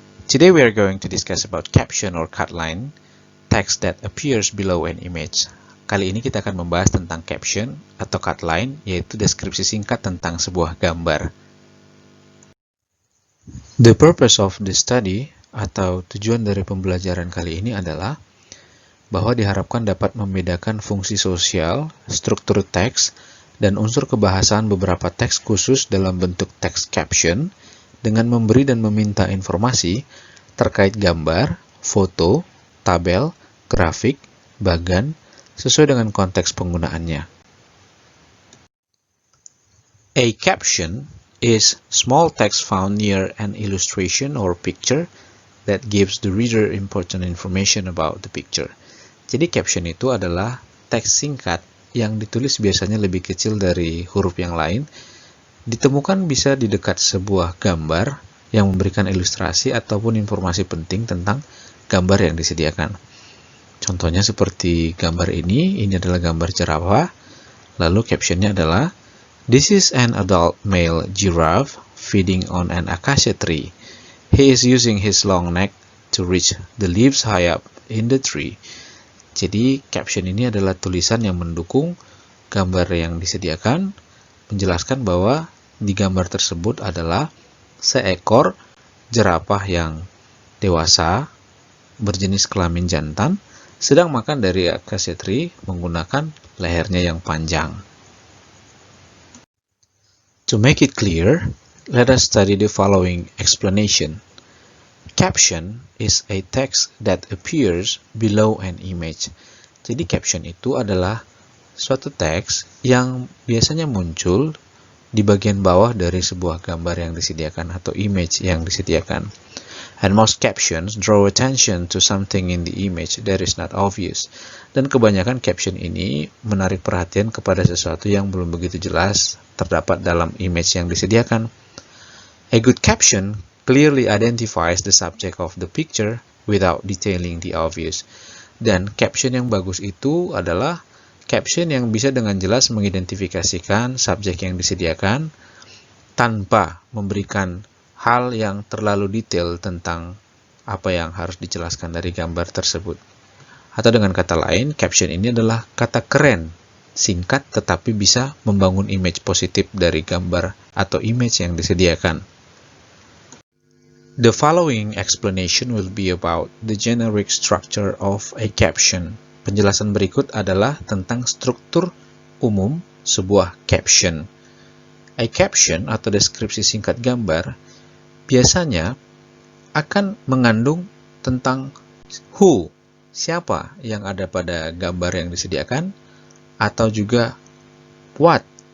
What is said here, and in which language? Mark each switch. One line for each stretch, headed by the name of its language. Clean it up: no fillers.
English: Today we are going to discuss about caption or cut line, text that appears below an image.
Indonesian: Kali ini kita akan membahas tentang caption atau cut line, yaitu deskripsi singkat tentang sebuah gambar.
English: The purpose of this study
Indonesian: atau tujuan dari pembelajaran kali ini adalah bahwa diharapkan dapat membedakan fungsi sosial, struktur teks, dan unsur kebahasaan beberapa teks khusus dalam bentuk teks caption dengan memberi dan meminta informasi terkait gambar, foto, tabel, grafik, bagan, sesuai dengan konteks penggunaannya.
English: A caption is small text found near an illustration or picture that gives the reader important information about the picture.
Indonesian: Jadi caption itu adalah teks singkat yang ditulis biasanya lebih kecil dari huruf yang lain, ditemukan bisa di dekat sebuah gambar yang memberikan ilustrasi ataupun informasi penting tentang gambar yang disediakan. Contohnya seperti gambar ini adalah gambar jerapah, lalu captionnya adalah,
English: "This is an adult male giraffe feeding on an acacia tree. He is using his long neck to reach the leaves high up in the tree."
Indonesian: Jadi, caption ini adalah tulisan yang mendukung gambar yang disediakan, menjelaskan bahwa di gambar tersebut adalah seekor jerapah yang dewasa, berjenis kelamin jantan, sedang makan dari acacia tree menggunakan lehernya yang panjang.
English: To make it clear, let us study the following explanation. Caption is a text that appears below an image.
Indonesian: Jadi caption itu adalah suatu teks yang biasanya muncul di bagian bawah dari sebuah gambar yang disediakan atau image yang disediakan.
English: And most captions draw attention to something in the image that is not obvious.
Indonesian: Dan kebanyakan caption ini menarik perhatian kepada sesuatu yang belum begitu jelas terdapat dalam image yang disediakan.
English: A good caption clearly identifies the subject of the picture without detailing the obvious.
Indonesian: Dan caption yang bagus itu adalah caption yang bisa dengan jelas mengidentifikasikan subjek yang disediakan tanpa memberikan hal yang terlalu detail tentang apa yang harus dijelaskan dari gambar tersebut. Atau dengan kata lain, caption ini adalah kata keren, singkat tetapi bisa membangun image positif dari gambar atau image yang disediakan.
English: The following explanation will be about the generic structure of a caption.
Indonesian: Penjelasan berikut adalah tentang struktur umum sebuah caption. A caption atau deskripsi singkat gambar biasanya akan mengandung tentang who, siapa yang ada pada gambar yang disediakan, atau juga what.